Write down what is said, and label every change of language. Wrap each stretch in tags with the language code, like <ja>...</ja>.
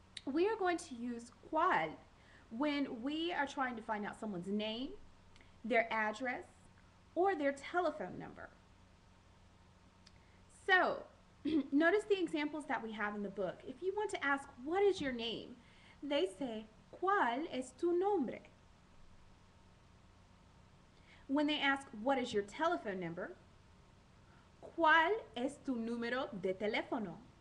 <en>We are going to use cuál when we are trying to find out someone's name, their address, or their telephone number. So, notice the examples that we have in the book. If you want to ask, what is your name? They say,</en> <es>¿cuál es tu nombre?</es> <en>When they ask, what is your telephone number?</en> <es>¿Cuál es tu número de teléfono?</es>